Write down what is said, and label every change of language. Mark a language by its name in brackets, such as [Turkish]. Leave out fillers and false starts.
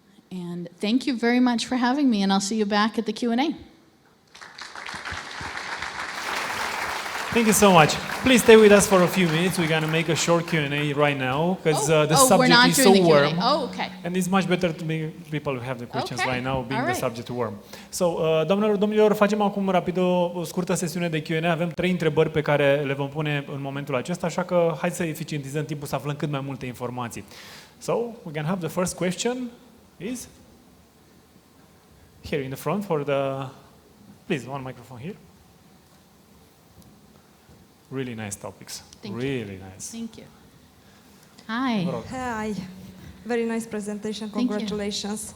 [English] And thank you very much for having me, and I'll see you back at the Q&A. Thank you so much. Please stay with us for a few minutes. We're going to make a short Q&A right now because the subject is so warm. Oh, okay. And it's much better to be people who have the questions right now, being the subject warm. [Romanian] So, doamnelor, domnilor, facem acum rapid o scurtă sesiune de Q&A. Avem 3 întrebări pe care le vom pune în momentul acesta, așa că hai să eficientizăm timpul să aflăm cât mai multe informații. [English] So, we can have the first question is here in the front for the, please, one microphone here. Really nice topics. Really nice. Thank you. Hi. Hi. Very nice presentation. Congratulations.